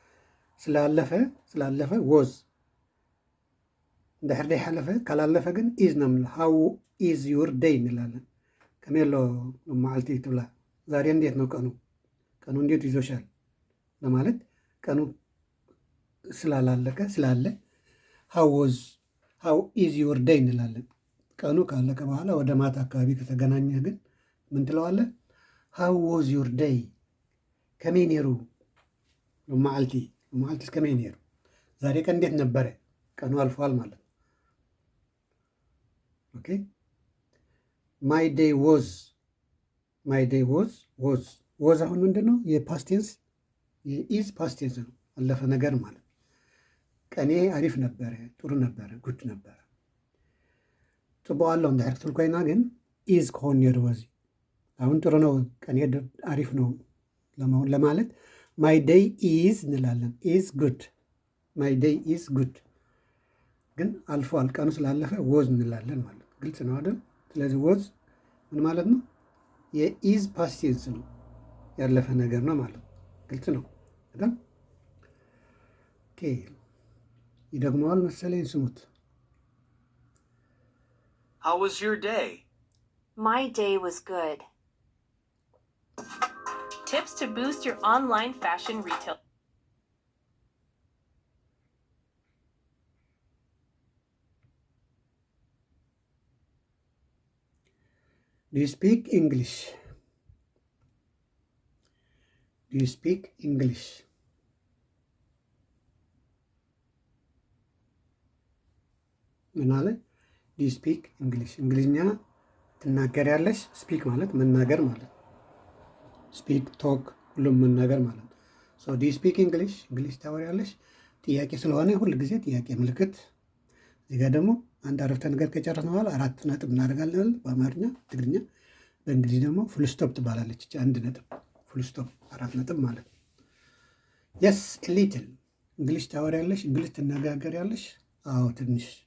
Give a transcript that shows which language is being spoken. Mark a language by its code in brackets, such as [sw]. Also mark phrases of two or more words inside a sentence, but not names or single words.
[am] ስላለፈ was [ti] እንድሕር ደይ ሓለፈ [am] ካላለፈ ግን is ነው የምንለው። [en] how is your day [am] እንላለን። [ti] ከመይ ሎ መዓልቲ ትብላ። [am] ዛሬ እንዴት ነው ቀኑ እንዴት ይዞሻል ለማለት ቀኑ ስላላለቀ ስላለ [en] how is your day [am] እንላለን። ቀኑ ካለቀ በኋላ ወደ ማታ አካባቢ ከተገናኘህ ግን ምን ትለዋለህ? [en] how was your day? [ti] ከመይ ነይሩ መዓልቲስ ከመይ ነይሩ? [am] ዛሬ ቀን እንዴት ነበረ? ቀኑ አልፏል ማለት ነው። ኦኬ [en] my day was [am] አሁን ምንድን ነው? የፓስት ቴንስ የኢዝ [en] past tense [am] ነው። አለፈ ነገር ማለት ቀኔ አሪፍ ነበረ፣ ጥሩ ነበረ፣ ጉድ ነበረ። [ti] ጽቡቅ እንድሕር ክትብል ኮይና ግን ኢዝ ክኾን ነይሩ [am] ወዚ አሁን ጥሩ ነው፣ ቀኔ አሪፍ ነው ለማለት [en] my day is [am] እንላለን። [en] is good my day is good። [am] ግን አልፏል ቀኑ ስላለፈ ወዝ እንላለን ማለት ነው። ግልጽ ነው አይደል? ስለዚህ ወዝ ምን ማለት ነው? የኢዝ [en] past tense [am] ነው፣ ያለፈ ነገር ነው ማለት ነው። ግልጽ ነው አይደል? ኦኬ ይደግመዋል መሰለኝ። ስሙት። [en] How was your day? My day was good. Tips to boost your online fashion retail. Do you speak English? Do you speak English? [am] ምን አለ? [en] do you speak English። [am] እንግሊዝኛ ትናገሪያለሽ። ስፒክ ማለት መናገር ማለት ነው። [en] speak talk፣ [am] ሁሉም መናገር ማለት ነው። [en] so do you speak English፣ [am] እንግሊሽ ታወሪያለሽ። ጥያቄ ስለሆነ ሁል ጊዜ ጥያቄ ምልክት። እዚህ ጋር ደግሞ አንድ አረፍተ ነገር ከጨረስን በኋላ 4 ነጥብ እናደርጋለን በአማርኛ፣ ትግርኛ። በእንግሊዝ ደግሞ ፉልስቶፕ ትባላለች። አንድ ነጥብ ፉልስቶፕ፣ 4 ነጥብ ማለት ነው። [en] yes little [am] እንግሊሽ ታወሪያለሽ፣ እንግሊሽ ትነጋገሪያለሽ። አዎ ትንሽ